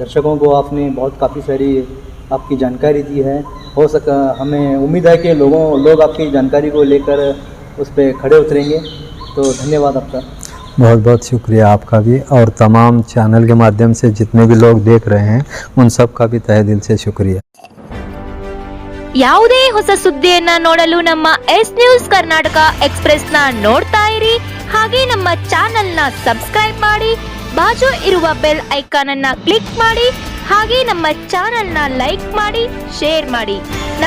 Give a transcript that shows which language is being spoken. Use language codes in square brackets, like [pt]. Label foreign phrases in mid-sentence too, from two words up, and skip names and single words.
[hi] हमारे दर्शकों को आपने काफ़ी सारी आपकी जानकारी दी है। हो सका हमें उम्मीद है कि लोग आपकी जानकारी को लेकर उस पर खड़े उतरेंगे। तो धन्यवाद आपका। बहुत बहुत शुक्रिया आपका भी, और तमाम चैनल के माध्यम से जितने भी लोग देख रहे हैं उन सब का भी तहे दिल से शुक्रिया। [kn] ಯಾವುದೇ ಹೊಸ ಸುದ್ದಿಯನ್ನ ನೋಡಲು ನಮ್ಮ ಎಸ್ ನ್ಯೂಸ್ ಕರ್ನಾಟಕ ಎಕ್ಸ್‌ಪ್ರೆಸ್ ನ ನೋಡ್ತಾ ಇರಿ, ಹಾಗೆ ನಮ್ಮ ಚಾನೆಲ್ ನ ಸಬ್ಸ್ಕ್ರೈಬ್ ಮಾಡಿ, ಬಾಜು ಇರುವ [en] bell icon [kn] ಅನ್ನ ಕ್ಲಿಕ್ ಮಾಡಿ, ಹಾಗೆ ನಮ್ಮ ಚಾನೆಲ್ ನ ಲೈಕ್ ಮಾಡಿ, ಶೇರ್ ಮಾಡಿ.